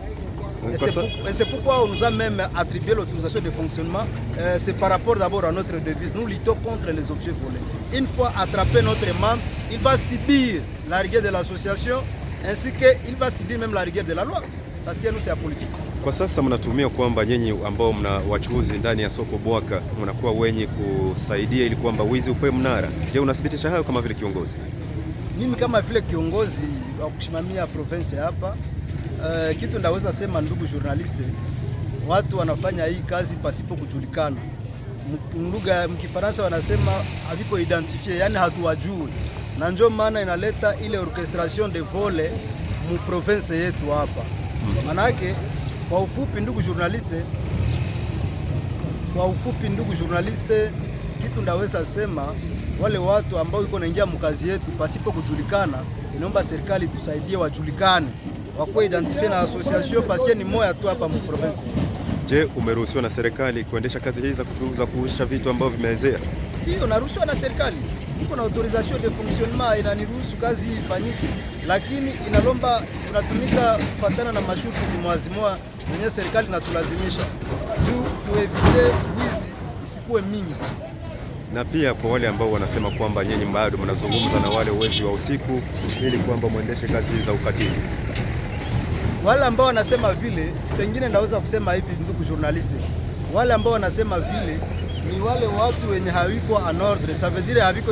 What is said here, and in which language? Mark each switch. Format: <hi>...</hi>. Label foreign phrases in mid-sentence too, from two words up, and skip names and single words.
<fr>Et c'est pourquoi on nous a même attribué l'autorisation de fonctionnement. C'est par rapport d'abord à notre devise. Nous luttons contre les objets volés. Une fois attrapé notre membre, il va subir la rigueur de l'association ainsi qu'il va subir même la rigueur de la loi. Parce que nous, c'est la politique.</fr> <sw>Kwa sasa mnatumia kwamba nyinyi ambao mna wachuuzi ndani ya soko Bwaka mnakuwa wenye kusaidia ili kwamba wizi upewe mnara. Je, unathibitisha hayo kama vile kiongozi? Mimi kama vile kiongozi wa kusimamia province hapa, kitu ndaweza sema, ndugu journaliste, watu wanafanya hii kazi pasipo kujulikana. Lugha mkifaransa wanasema haviko identifié, yani hatuwajui. Na ndio maana inaleta ile</sw> <fr>orchestration de vole</fr> <sw>mu province yetu hapa. Manake kwa ufupi, ndugu journaliste, kitu ndaweza sema, wale watu ambao iko naingia mkazi yetu pasipo kujulikana inaomba serikali tusaidie, wajulikane, wakuwe identifie na association paske ni moya tu hapa mu province. Je, umeruhusiwa na serikali kuendesha kazi hizi za kuuzisha vitu ambavyo vimeezea? Ndio, naruhusiwa na serikali, iko na</sw> <fr>autorisation de fonctionnement</fr> <sw>inaniruhusu kazi hii ifanyike, lakini inalomba tunatumika kufatana na masharti zimwazimwa zenye serikali natulazimisha juu tuevite wizi isikuwe mingi. Na pia kwa wale ambao wanasema kwamba nyinyi bado mnazungumza na wale wezi wa usiku ili kwamba muendeshe kazi za ukatili, wale ambao wanasema vile, pengine naweza kusema hivi, ndugu journalist, wale ambao wanasema vile ni wale watu wenye hawiko</sw> <fr>en ordre, ça veut dire</fr> <sw>haviko</sw>